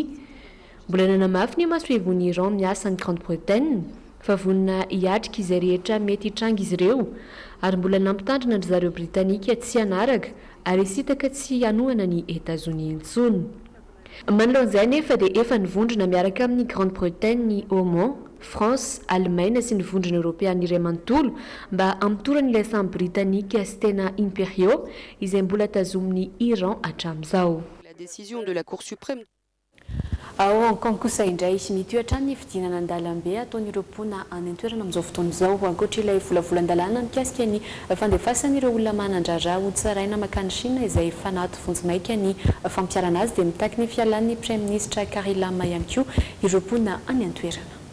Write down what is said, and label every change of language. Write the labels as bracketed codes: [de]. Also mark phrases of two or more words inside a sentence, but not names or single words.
[mg] Mbola nanamafy ny masohevon'ny Iran miasa ny Grande-Bretagne fa vonina hiatrika izay rehetra mety hitranga izy ireo ary mbola nampitandrina ry zareo britanika tsy hanaraka ary sitaka tsy hanohana ny Etazonia intsony. Manoloan'izay nefa dia efa nivondrona miaraka amin'ny Grande-Bretagne ny Oman, France, Allemagne sy ny vondrona Europeana iray manontolo mba amitorany sambo britanika Stena Imperio izay mbola tazomin'ny Iran hatramin'izao. [fr] La décision de la Cour suprême. [mg] Ao Hong Kong kosa indray mitoetra ny fidinana an-dalambe ataon'ireo mpona any an-toerana amin'izao fotoana izao ankoatra ilay volavolan-dalàna mikasika ny fandefasan'ireo olona manandrara ho tsaraina makany Chine izay fanaty vonjimaika ny fampiarana azy dia mitaky ny fialan'ny [fr] Prime Ministre [mg] Carrie Lam ihany koa ireo mpona any an-toerana.